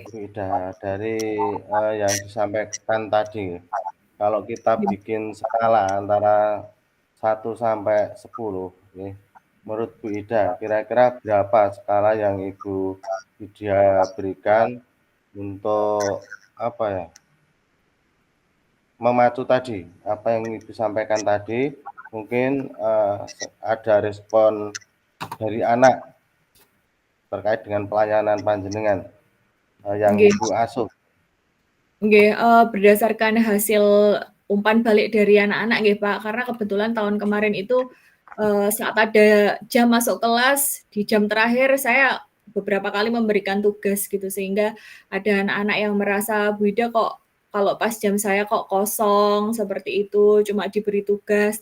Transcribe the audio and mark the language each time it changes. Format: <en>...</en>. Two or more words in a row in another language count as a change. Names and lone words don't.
<id>Bu Ida, dari, yang disampaikan tadi, kalau kita bikin skala antara 1 sampai 10, nggih, menurut Bu Ida kira-kira berapa skala yang Ibu Ida berikan untuk apa ya, memacu tadi, apa yang Ibu sampaikan tadi, mungkin, ada respon dari anak terkait dengan pelayanan panjenengan, yang Nggih. Ibu asuh. Nggih, berdasarkan hasil umpan balik dari anak-anak nggih, Pak, karena kebetulan tahun kemarin itu, saat ada jam masuk kelas, di jam terakhir saya beberapa kali memberikan tugas gitu, sehingga ada anak-anak yang merasa, "Bu Ida kok kalau pas jam saya kok kosong," seperti itu, cuma diberi tugas.</id>